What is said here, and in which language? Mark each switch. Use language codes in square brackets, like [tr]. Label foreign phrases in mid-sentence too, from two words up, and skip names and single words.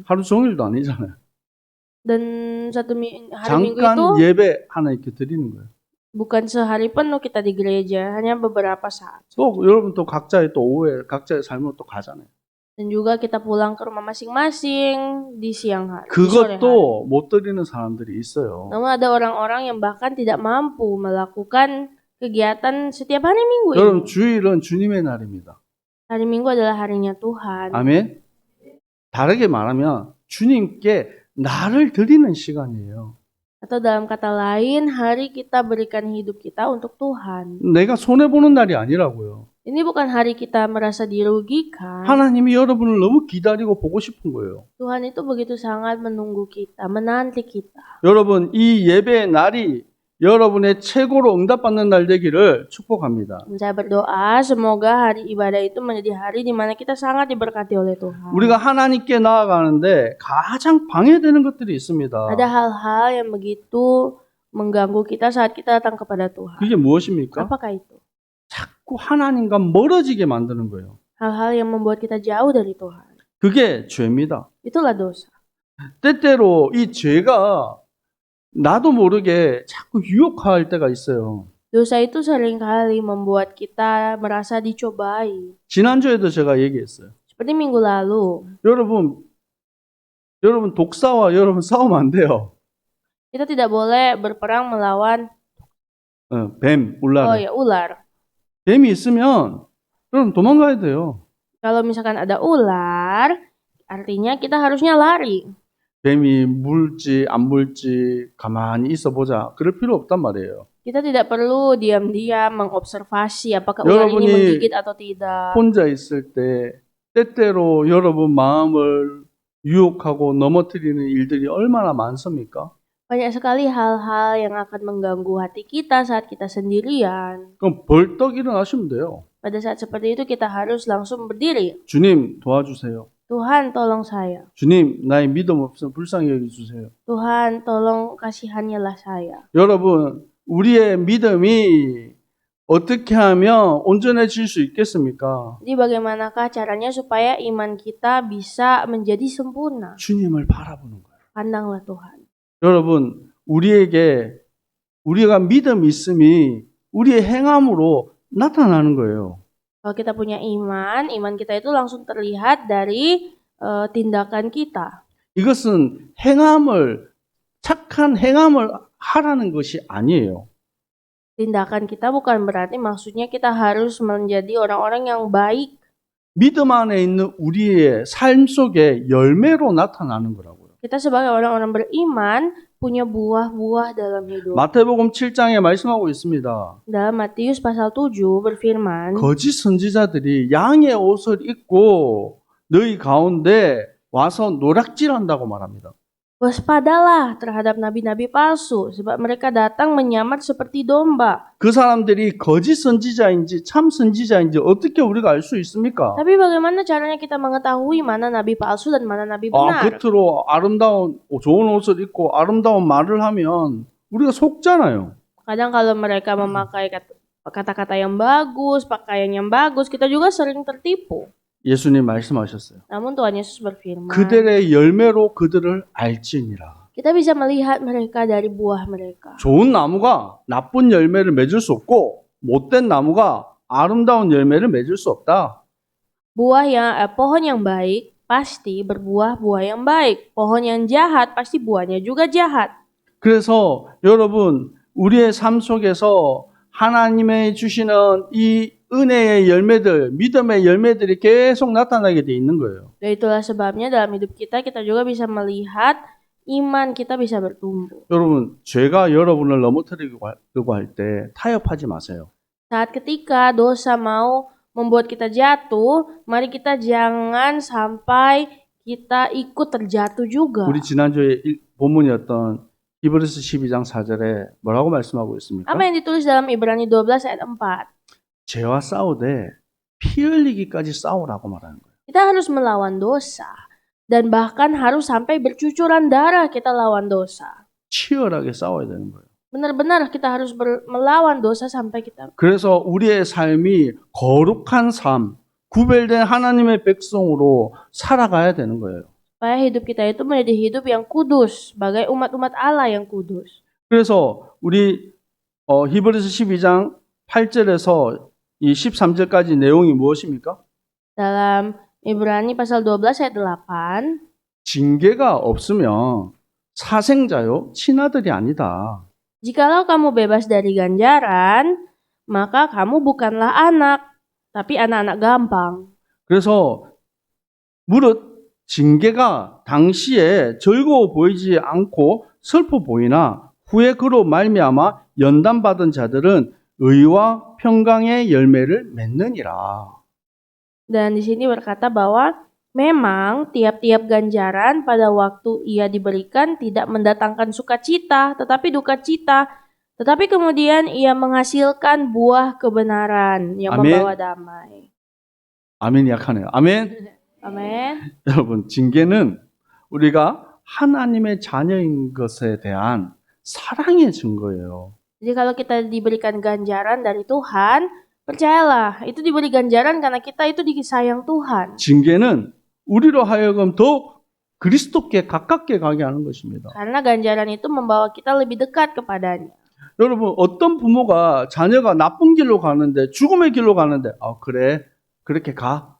[ko] 하루 종일도 아니잖아요. [id] Dan hari Minggu itu [ko] 잠깐 예배 하나님께 드리는 거예요. [id] bukan sehari penuh kita di gereja, hanya beberapa saat. [ko] 또 여러분 또 각자의 또 오후에 각자의 삶으로 또 가잖아요. [id] Dan juga kita pulang ke rumah masing-masing di siang hari. di sore hari. [ko] 그것도 못 드리는 사람들이 있어요. [id] Namun ada orang-orang yang bahkan tidak mampu melakukan kegiatan setiap hari Minggu ini. [ko] 여러분 주일은 주님의 날입니다. [id] Hari Minggu adalah harinya Tuhan. [ko] 아멘. 다르게 말하면 주님께 나를 드리는 시간이에요. [id] Atau dalam kata lain, hari kita berikan hidup kita untuk Tuhan. [ko] 내가 손해 보는 날이 아니라고요. [id] Ini bukan hari kita merasa dirugikan. [ko] 하나님이 여러분을 너무 기다리고 보고 싶은 거예요. [id] Tuhan itu begitu sangat menunggu kita, menanti kita. [ko] 여러분 이 예배의 날이 여러분의 최고로 응답받는 날 되기를 축복합니다. [id] Saya berdoa semoga hari ibadah itu menjadi hari di mana kita sangat diberkati oleh Tuhan. [ko] 우리가 하나님께 나아가는데 가장 방해되는 것들이 있습니다. [id] Ada hal-hal yang begitu mengganggu kita saat kita datang kepada Tuhan. [ko] 그게 무엇입니까? [id] Apakah itu? [ko] 자꾸 하나님과 멀어지게 만드는 거예요. [id] Hal-hal yang membuat kita jauh dari Tuhan. [ko] 그게 죄입니다. [id] Itulah dosa. [ko] 때때로 이 죄가 나도 모르게 자꾸 유혹할 때가 있어요. [id] Dosa itu seringkali membuat kita merasa dicobai. [ko] 지난주에도 제가 얘기했어요. [id] Seperti minggu lalu, [ko] 여러분 독사와 여러분 싸우면 안 돼요. [id] kita tidak boleh berperang melawan [ko] 뱀, 울라르. [id] ular. [ko] 뱀이 있으면 여러분 도망가야 돼요. [id] Kalau misalkan ada ular, artinya kita harusnya lari. [ko] 뱀이 물지 안 물지 가만히 있어보자. 그럴 필요 없단 말이에요. [id] Kita tidak perlu diam-diam mengobservasi apakah ular ini [ko] 여러분이 [id] menggigit atau tidak. [ko] 혼자 있을 때 때때로 여러분 마음을 유혹하고 넘어뜨리는 일들이 얼마나 많습니까? [id] Banyak sekali hal-hal yang akan mengganggu hati kita saat kita sendirian. [ko] 그럼 벌떡 일어나시면 돼요. [id] Pada saat seperti itu kita harus langsung berdiri. [ko] 주님 도와주세요. [id] Tuhan tolong saya. [ko] 주님 나의 믿음 없음 불쌍히 여겨주세요. [id] Tuhan tolong kasihannya saya. [ko] 여러분 우리의 믿음이 어떻게 하면 온전해질 수 있겠습니까? [id] Jadi bagaimanakah caranya supaya iman kita bisa menjadi sempurna? [ko] 주님을 바라보는 거예요. [id] Pandanglah Tuhan. [ko] 여러분 우리가 믿음 있음이 우리의 행함으로 나타나는 거예요. [id] Kalau kita punya iman kita itu langsung terlihat dari tindakan kita. [ko] 이것은 착한 행함을 하라는 것이 아니에요. [id] Tindakan kita bukan berarti maksudnya kita harus menjadi orang-orang yang baik. [ko] 믿음 안에 있는 우리의 삶 속에 열매로 나타나는 거라고요. [id] Kita sebagai orang-orang beriman punya buah-buah dalam hidup. [ko] 마태복음 7장에 말씀하고 있습니다. [id] Dalam Matius pasal 7 berfirman, [ko] 거짓 선지자들이 양의 옷을 입고 너희 가운데 와서 노략질한다고 말합니다. [id] waspadalah terhadap nabi-nabi palsu, sebab mereka datang menyamar seperti domba. [ko] 그 사람들이 거짓 선지자인지 참 선지자인지 어떻게 우리가 알 수 있습니까? [id] Tapi bagaimana caranya kita mengetahui mana nabi palsu dan mana nabi benar? [ko] 겉으로 아름다운 좋은 옷을 입고 아름다운 말을 하면 우리가 속잖아요. [id] Kadang kalau mereka memakai kata-kata yang bagus, pakaian yang bagus, kita juga sering tertipu. [ko] 예수님 말씀하셨어요. [id] Namun Tuhan Yesus berfirman, [ko] 그들의 열매로 그들을 알지니라. [id] Kita bisa melihat mereka dari buah mereka. [ko] 좋은 나무가 나쁜 열매를 맺을 수 없고 못된 나무가 아름다운 열매를 맺을 수 없다. [id] Pohon yang baik pasti berbuah buah yang baik. Pohon yang jahat pasti buahnya juga jahat. [ko] 그래서 여러분 우리의 삶 속에서 하나님의 주시는 이 은혜의 열매들, 믿음의 열매들이 계속 나타나게 돼 있는 거예요. [id] Dan itulah sebabnya dalam hidup kita juga bisa melihat iman kita bisa bertumbuh. [ko] 여러분, 죄가 여러분을 넘어뜨리려고 할 때 타협하지 마세요. [id] Saat ketika dosa mau membuat kita jatuh, mari kita jangan sampai kita ikut terjatuh juga. [ko] 우리 지난주에 본문이었던 히브리서 12장 4절에 뭐라고 말씀하고 있습니까? [id] Apa yang ditulis dalam Ibrani 12 ayat 4? [ko] 죄와 싸우되 피 흘리기까지 싸우라고 말하는 거예요. [id] Kita harus melawan dosa. Dan bahkan harus sampai bercucuran darah kita lawan dosa. [ko] 치열하게 싸워야 되는 거예요. [id] Benar-benar kita harus melawan dosa sampai kita. [ko] 그래서 우리의 삶이 거룩한 삶, 구별된 하나님의 백성으로 살아가야 되는 거예요. [id] Supaya hidup kita itu menjadi hidup yang kudus, sebagai umat-umat Allah yang kudus. [ko] 그래서 우리 히브리서 12장 8절에서 이 13절까지 내용이 무엇입니까? [id] Dalam Ibrani pasal 12 ayat 8, [ko] 징계가 없으면 사생자요, 친아들이 아니다. [id] jikalau kamu bebas dari ganjaran, maka kamu bukanlah anak, tapi anak-anak gampang. [ko] 그래서 무릇 징계가 당시에 즐거워 보이지 않고 슬퍼 보이나 후에 그로 말미암아 연단받은 자들은 의와 평강의 열매를 맺느니라. [id] Dan di sini berkata bahwa memang tiap-tiap ganjaran pada waktu ia diberikan tidak mendatangkan sukacita, tetapi duka cita. Tetapi kemudian ia menghasilkan buah kebenaran yang Amin. membawa damai. [ko] 아멘이 약하네요. 아멘. [id] Amin. [ko] 여러분, 징계는 우리가 하나님의 자녀인 것에 대한 사랑의 증거예요. [id] Jadi kalau kita diberikan ganjaran dari Tuhan, percayalah, itu diberi ganjaran karena kita itu disayang Tuhan. [ko] 징계는 우리로 하여금 더욱 그리스도께 가깝게 가게 하는 것입니다. [id] Karena ganjaran itu membawa kita lebih dekat kepadanya. [ko] 여러분, 어떤 부모가 자녀가 나쁜 길로 가는데, 죽음의 길로 가는데, 그래, 그렇게 가.